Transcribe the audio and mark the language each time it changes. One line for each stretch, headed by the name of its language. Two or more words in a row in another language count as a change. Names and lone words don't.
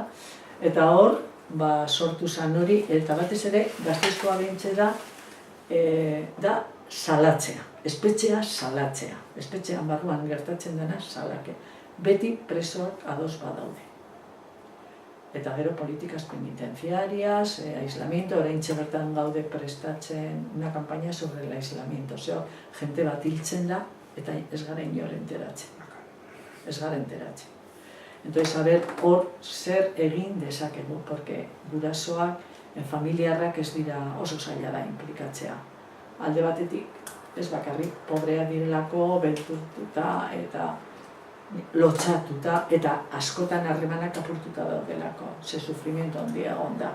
Basque: Eta hor, sortu zen hori, eta batez ere, Gasteizkoa behintze da salatzea, espetxea salatzea. Espetxean barruan gertatzen dena salake. Beti presoak ados badaude. Eta gero politikaz
Spanish: penitenciarias, aislamiento,
Basque: oraintxe bertan gaude prestatzen
Spanish: una campaña sobre el aislamiento.
Basque: Osea, jente bat hiltzen da, eta ez gara inor enteratzen. Ez gara enteratzen. Entonces, hor zer egin dezakegu, porque gurasoak, familiarrak ez dira oso zaila da implikatzea. Alde batetik, ez bakarrik, pobrea direlako, beldurtuta eta lotxatuta, eta askotan harremanak apurtuta daudelako, ze sufrimiento handia egon da.